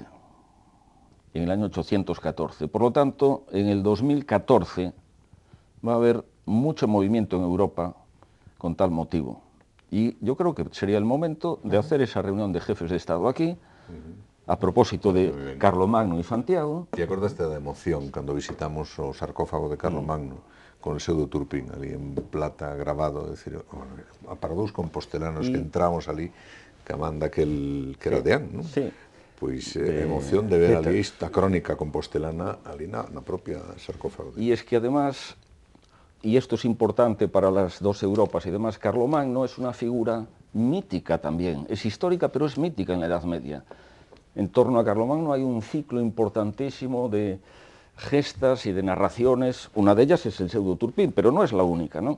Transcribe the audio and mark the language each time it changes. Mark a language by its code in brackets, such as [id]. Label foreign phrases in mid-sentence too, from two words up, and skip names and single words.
[es] En el año 814. Por lo tanto, en el 2014 va a haber mucho movimiento en Europa con tal motivo. Y yo creo que sería el momento de hacer esa reunión de jefes de Estado aquí, a propósito de Carlomagno y Santiago. [gl] Te acordaste da emoción cando visitamos o sarcófago de Carlomagno [es] con el [gl] pseudo Turpín ali en plata grabado, decir, para dous compostelanos que entramos ali, que manda que era deán, non? [es] Sí. [gl] Pois emoción de ver ali esta crónica compostelana ali na propia sarcófago. [es] Y es que además, y esto es importante para las dos Europas y demás, Carlomagno es una figura mítica también, es histórica pero es mítica en la Edad Media. En torno a Carlomagno hay un ciclo importantísimo de gestas y de narraciones, una de ellas es el pseudo Turpín, pero no es la única, ¿no?